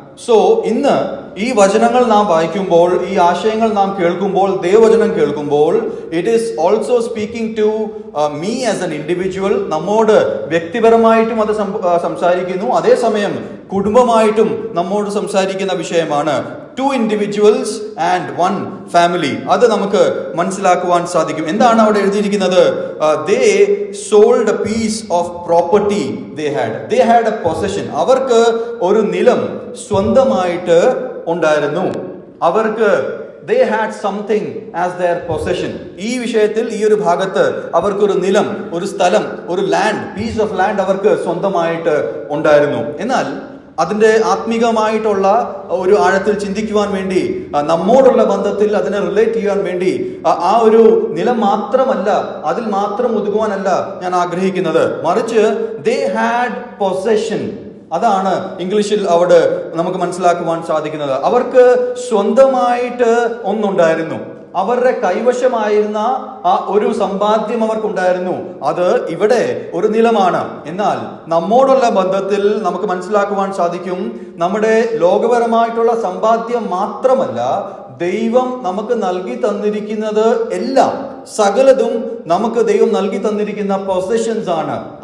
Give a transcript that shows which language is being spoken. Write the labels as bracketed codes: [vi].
[ml] So ഇന്ന് ഈ വചനങ്ങൾ നാം വായിക്കുമ്പോൾ, ഈ ആശയങ്ങൾ നാം കേൾക്കുമ്പോൾ, ദൈവവചനം കേൾക്കുമ്പോൾ, [en] It is also speaking to me as an individual. [ml] നമ്മോട് വ്യക്തിപരമായിട്ടും അത് സംസാരിക്കുന്നു, അതേസമയം കുടുംബമായിട്ടും നമ്മോട് സംസാരിക്കുന്ന വിഷയമാണ്. [en] 2 individuals and 1 family. [ml] അത് നമുക്ക് മനസ്സിലാക്കുവാൻ സാധിക്കും. എന്താണ് അവിടെ എഴുതിയിരിക്കുന്നത്? [en] They sold a piece of property they had. They had a possession. [ml] അവർക്ക് ഒരു നിലം സ്വന്തമായിട്ട് ഉണ്ടായിരുന്നു. അവർക്ക് [en] they had something as their possession. [ml] ഈ വിഷയത്തിൽ, ഈ ഒരു ഭാഗത്ത് അവർക്കൊരു നിലം, ഒരു സ്ഥലം, ഒരു ലാൻഡ്, [en] piece of land [ml] അവർക്ക് സ്വന്തമായിട്ട് ഉണ്ടായിരുന്നു. എന്നാൽ അതിൻ്റെ ആത്മീകമായിട്ടുള്ള ഒരു ആഴത്തിൽ ചിന്തിക്കുവാൻ വേണ്ടി, നമ്മോടുള്ള ബന്ധത്തിൽ അതിനെ റിലേറ്റ് ചെയ്യാൻ വേണ്ടി ആ ഒരു നിലം മാത്രമല്ല, അതിൽ മാത്രം ഒതുങ്ങുവാനല്ല ഞാൻ ആഗ്രഹിക്കുന്നത്. മറിച്ച് [en] they had possession. [ml] അതാണ് ഇംഗ്ലീഷിൽ അവിടെ നമുക്ക് മനസ്സിലാക്കുവാൻ സാധിക്കുന്നത്. അവർക്ക് സ്വന്തമായിട്ട് ഒന്നുണ്ടായിരുന്നു. അവരുടെ കൈവശമായിരുന്ന ആ ഒരു സമ്പാദ്യം അവർക്കുണ്ടായിരുന്നു. അത് ഇവിടെ ഒരു നിലമാണ്. എന്നാൽ നമ്മോടുള്ള ബന്ധത്തിൽ നമുക്ക് മനസ്സിലാക്കുവാൻ സാധിക്കും, നമ്മുടെ ലോകപരമായിട്ടുള്ള സമ്പാദ്യം മാത്രമല്ല, ദൈവം നമുക്ക് നൽകി തന്നിരിക്കുന്നത് എല്ലാം, സകലതും നമുക്ക് ദൈവം നൽകി തന്നിരിക്കുന്ന പൊസഷൻസ് ആണ്.